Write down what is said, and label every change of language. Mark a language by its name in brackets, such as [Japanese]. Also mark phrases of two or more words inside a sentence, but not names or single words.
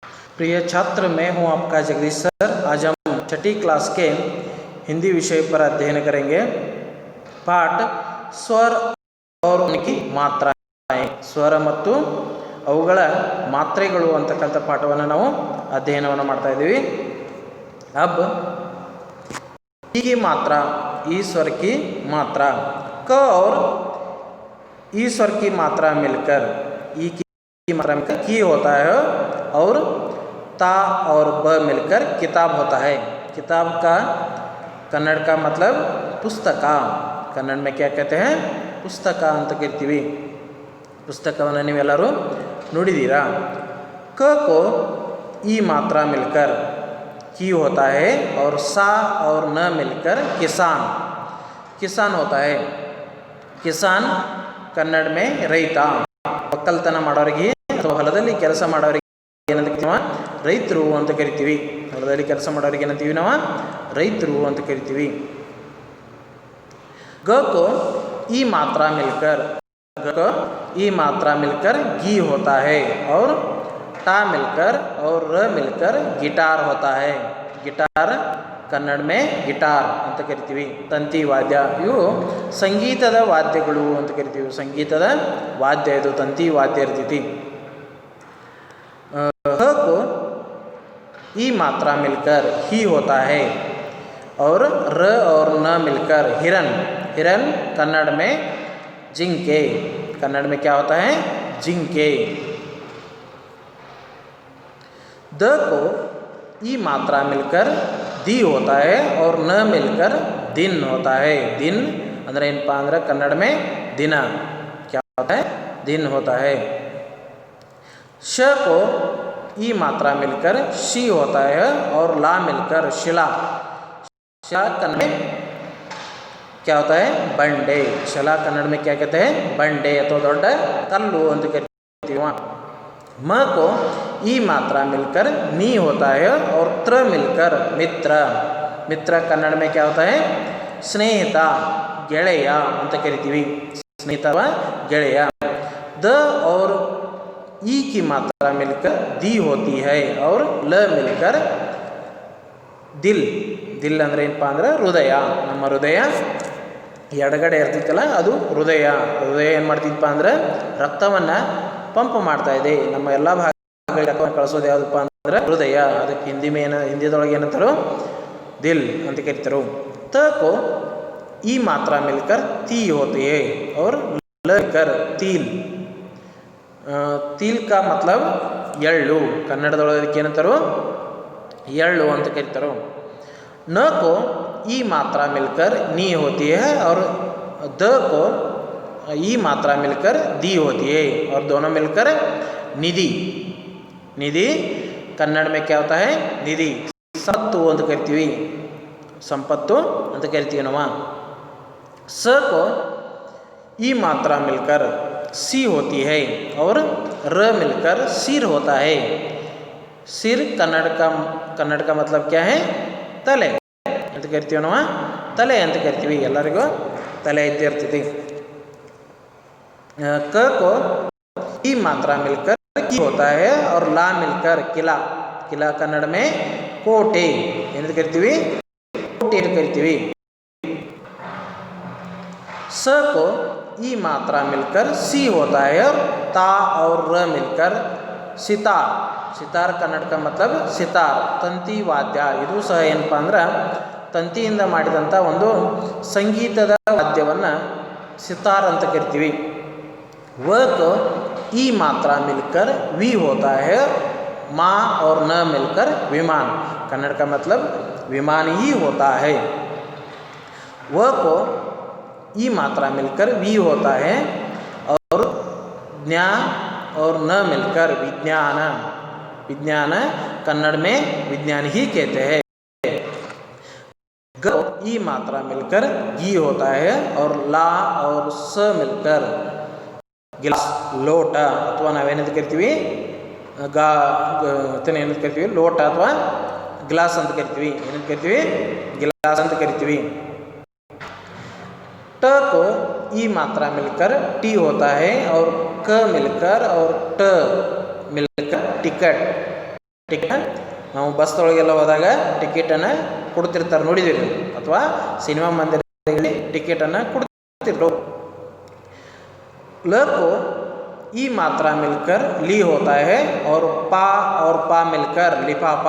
[Hindi] प्रिय छात्र, मैं हूं आपका जगदीश सर। आज हम छठी क्लास के हिंदी विषय पर अध्ययन करेंगे। पाठ स्वर और उनकी मात्राएं, [Kannada] ಸ್ವರ ಮತ್ತು ಅವುಗಳ ಮಾತ್ರೆಗಳು ಅಂತಕ್ಕಂಥ ಪಾಠವನ್ನು ನಾವು ಅಧ್ಯಯನವನ್ನು ಮಾಡ್ತಾ ಇದ್ದೀವಿ। [Hindi] अब ई की मात्रा, ई स्वर की मात्रा, क और ई स्वर की मात्रा मिलकर ई की मात्रा मिलकर की होता है और ता और ब मिलकर किताब होता है। किताब का कन्नड़ का मतलब पुस्तक। कन्नड़ में क्या कहते हैं? [Kannada] पुस्तक ಅಂತ ಕರಿತೀವಿ। पुस्तकವನ್ನು ನೀವೆಲ್ಲರೂ ನೋಡಿದ್ದೀರಾ। [Hindi] क को ई मात्रा मिलकर की होता है और सा और न मिलकर किसान, किसान होता है। [Kannada] किसान ಕನ್ನಡ में ರೈತ, ಒಕ್ಕಲ್ತನ ಮಾಡೋರಿಗೆ ಅಥವಾ ಹೊಲದಲ್ಲಿ ಕೆಲಸ ಮಾಡೋರಿಗೆ ಏನಂತ ರೈತರು ಅಂತ ಕರಿತೀವಿ। ಹೊಲದಲ್ಲಿ ಕೆಲಸ ಮಾಡೋರಿಗೆ ಏನಂತೀವಿ ನಾವು? ರೈತರು ಅಂತ ಕರಿತೀವಿ। [Hindi] ಗ को ई मात्रा मिलकर, ग को ई मात्रा मिलकर गी होता है और टा मिलकर और र मिलकर गिटार होता है। [Kannada] गिटार ಕನ್ನಡ में ಗಿಟಾರ್ ಅಂತ ಕರಿತೀವಿ। ತಂತಿ ವಾದ್ಯ, ಇವು ಸಂಗೀತದ ವಾದ್ಯಗಳು ಅಂತ ಕರಿತೀವಿ। ಸಂಗೀತದ ವಾದ್ಯ ಇದು ತಂತಿ ವಾದ್ಯ ಇರ್ತೈತಿ। [Hindi] ह को ई मात्रा मिलकर ही होता है और र और न मिलकर हिरन, हिरन कन्नड़ में जिंके, कन्नड़ में क्या होता है? [Kannada] जिंके। [Hindi] द को ई मात्रा मिलकर दी होता है और न मिलकर दिन होता है। दिन अंदर [Kannada] ಏನಪ್ಪಾ ಅಂದ್ರೆ [Hindi] ಕನ್ನಡ में दिन क्या होता है? दिन होता है। श को ई मात्रा मिलकर शी होता है और ला मिलकर शिला, शिला कन्नड़ में क्या होता है? [Kannada] बंडे। [Hindi] शिला कन्नड़ में क्या कहते हैं? [Kannada] बंडे ಅಥವಾ ದೊಡ್ಡ ಕಲ್ಲು ಅಂತ ಕರಿತೀವಿ। [Hindi] म को ई मात्रा मिलकर नी होता है और त्र मिलकर मित्र, मित्र कन्नड़ में क्या होता है? [Kannada] स्नेहिತ, ಗೆಳೆಯ ಅಂತ ಕರಿತೀವಿ। ಸ್ನೇಹಿತ ವ ಗೆಳೆಯ। [Hindi] द और ई की मात्रा मिलकर दी होती है और ल मिलकर दिल, दिल [Kannada] ಅಂದ್ರೆ ಏನಪ್ಪಾ ಅಂದ್ರೆ ಹೃದಯ। ನಮ್ಮ ಹೃದಯ ಎಡಗಡೆ ಇರ್ತಿತ್ತಲ್ಲ ಅದು ಹೃದಯ। ಹೃದಯ ಏನು ಮಾಡ್ತಿದ್ದಪ್ಪ ಅಂದ್ರೆ ರಕ್ತವನ್ನು ಪಂಪ್ ಮಾಡ್ತಾ ಇದೆ। ನಮ್ಮ ಎಲ್ಲ ಭಾಗಗಳಿಗೆ ಕಳಿಸೋದು ಯಾವುದಪ್ಪ ಅಂದ್ರೆ ಹೃದಯ। ಅದಕ್ಕೆ ಹಿಂದಿದೊಳಗೆ ಏನಂತಾರೋ ದಿಲ್ ಅಂತ ಕರಿತಾರೋ। [Hindi] त को ई मात्रा मिलकर ती होती है और ल मिलकर तिल, तिल का मतलब ಎಳ್ಳು। [Kannada] ಕನ್ನಡದೊಳಗೆ ಅದಕ್ಕೆ ಏನಂತಾರೋ ಎಳ್ಳು ಅಂತ ಕರಿತಾರೋ। [Hindi] न को ई मात्रा मिलकर नी होती है और द को ई मात्रा मिलकर दी होती है और दोनों मिलकर निधि, निधि कन्नड़ में क्या होता है? निधि। [Kannada] ಸಂಪತ್ತು ಅಂತ ಕರಿತೀವಿ, ಸಂಪತ್ತು ಅಂತ ಕರಿತೀವಿ ನಾವು। [Hindi] स को ई मात्रा मिलकर सी होती है और र मिलकर सिर होता है। सिर कन्नड़ का मतलब क्या है? [Kannada] ತಲೆ ಅಂತ ಕರಿತೀವಿ ನಾವು। ತಲೆ ಅಂತ ಕರಿತೀವಿ, ಎಲ್ಲರಿಗೂ ತಲೆ ಇದ್ದೇ ಇರ್ತೈತಿ। [Hindi] क को ई मात्रा मिलकर की होता है और ला मिलकर किला, किला कन्नड़ में [Kannada] ಕೋಟೆ ಎಂದು ಕರಿತೀವಿ, ಕೋಟೆ ಎಂದು ಕರಿತೀವಿ। [Hindi] स को ई मात्रा मिलकर सी होता है और ता और र मिलकर सितार, सितार ಕನ್ನಡ का मतलब [Kannada] ಸಿತಾರ್, ತಂತಿ ವಾದ್ಯ। ಇದು ಸಹ ಏನಪ್ಪಾ ಅಂದ್ರೆ ತಂತಿಯಿಂದ ಮಾಡಿದಂಥ ಒಂದು ಸಂಗೀತದ ವಾದ್ಯವನ್ನು ಸಿತಾರ್ ಅಂತ ಕರಿತೀವಿ। [Hindi] व को ई मात्रा मिलकर वी होता है, माँ और न मिलकर विमान, कन्नड़ का मतलब विमान ही होता है। व को ई मात्रा मिलकर वी होता है और ज्ञा और न मिलकर विज्ञान, विज्ञान कन्नड़ में विज्ञान ही कहते हैं। ग ई मात्रा मिलकर गी होता है और ला और स मिलकर [Kannada] ಗಿಲಾಸ್, ಲೋಟ ಅಥವಾ ನಾವೇನಂತ ಕರಿತೀವಿ? ಏನಂತ ಕರಿತೀವಿ? ಲೋಟ ಅಥವಾ ಗ್ಲಾಸ್ ಅಂತ ಕರಿತೀವಿ। ಏನಂತ ಕರಿತೀವಿ? ಗಿಲಾಸ್ ಅಂತ ಕರಿತೀವಿ। [Hindi] ट को ई मात्रा मिलकर टी होता है और क मिलकर और ट मिलकर टिकट, [Kannada] ಟಿಕೆಟ್ ನಾವು ಬಸ್ದೊಳಗೆಲ್ಲ ಹೋದಾಗ ಟಿಕೆಟನ್ನು ಕೊಡ್ತಿರ್ತಾರೆ, ನೋಡಿದ್ದೀರಿ, ಅಥವಾ ಸಿನಿಮಾ ಮಂದಿರದಲ್ಲಿ ಟಿಕೆಟನ್ನು ಕೊಡ್ತಿದ್ರು. [Hindi] ल को ई मात्रा मिलकर ली होता है और पा मिलकर लिफाफा.